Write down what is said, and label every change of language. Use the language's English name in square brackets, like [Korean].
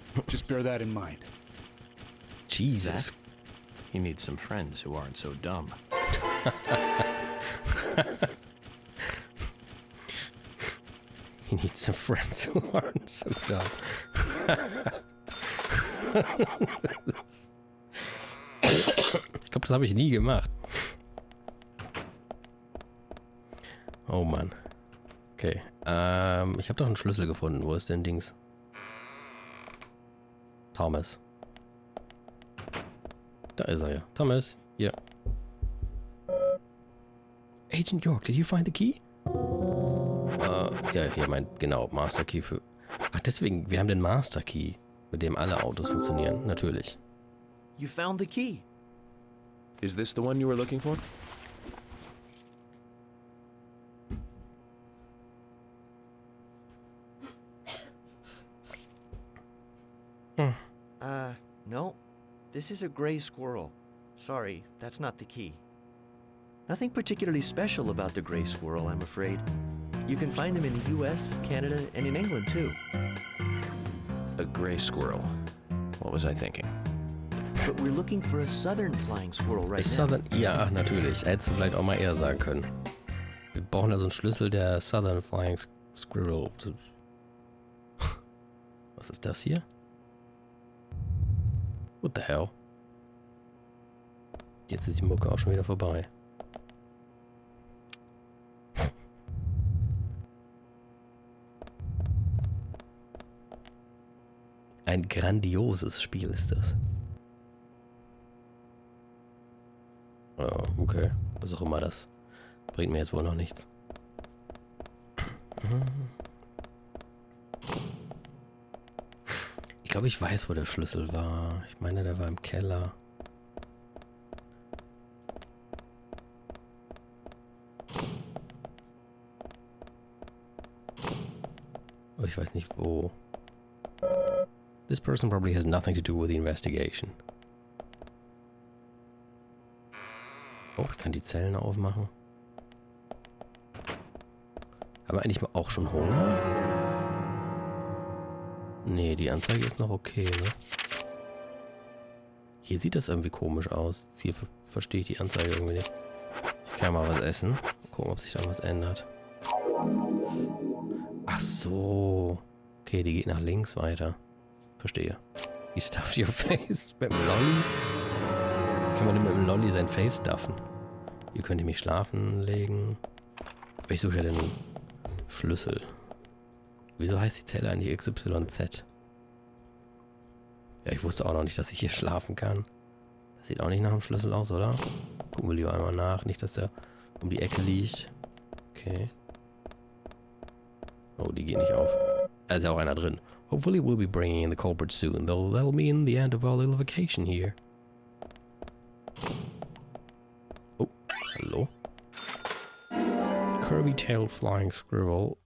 [English] Just bear that in mind. Jesus. Zach? He needs some friends who aren't so dumb. He needs some friends who aren't so dumb. [German] Ich glaube, das habe ich nie gemacht. Oh Mann. Okay. Ich habe doch einen Schlüssel gefunden. Wo ist denn Dings? Thomas. Da ist er ja. Thomas, hier. [English] Agent York, did you find the key? [German] Ja, hier meint, genau, Master Key für... Ach, deswegen, wir haben den Master Key, mit dem alle Autos funktionieren, natürlich. [English] You found the key. Is this the one you were looking for? No. This is a gray squirrel. Sorry, that's not the key. Nothing particularly special about the gray squirrel, I'm afraid. You can find them in the US, Canada, and in England, too. A gray squirrel. What was I thinking? But we're looking for a southern flying squirrel right now. [German] Southern... Ja, natürlich. Hättest du vielleicht auch mal eher sagen können. Wir brauchen da so einen Schlüssel der Southern Flying Squirrel. Was ist das hier? [English] What the hell? [German] Jetzt ist die Mucke auch schon wieder vorbei. Ein grandioses Spiel ist das. Okay. Was auch immer das. Bringt mir jetzt wohl noch nichts. Ich glaube, ich weiß, wo der Schlüssel war. Ich meine, der war im Keller. Aber ich weiß nicht, wo. [English] This person probably has nothing to do with the investigation. [German] Oh, ich kann die Zellen aufmachen. Haben wir eigentlich mal auch schon Hunger? Nee, die Anzeige ist noch okay, ne? Hier sieht das irgendwie komisch aus. Hier verstehe ich die Anzeige irgendwie nicht. Ich kann mal was essen. Gucken, ob sich da was ändert. Ach so. Okay, die geht nach links weiter. Verstehe. [English] You stuffed your face. [German] Mit dem Lolli? Kann man denn mit dem Lolli sein Face stuffen? Hier könnt ihr mich schlafen legen. Aber ich suche ja den Schlüssel. Wieso heißt die Zelle eigentlich XYZ? Ja, ich wusste auch noch nicht, dass ich hier schlafen kann. Das sieht auch nicht nach dem Schlüssel aus, oder? Gucken wir lieber einmal nach. Nicht, dass der um die Ecke liegt. Okay. Oh, die geht nicht auf. Da ist ja auch einer drin. [English] Hopefully we'll be bringing in the culprit soon. That'll mean the end of our little vacation here. Oh, hallo? Curvy-tailed flying squirrel.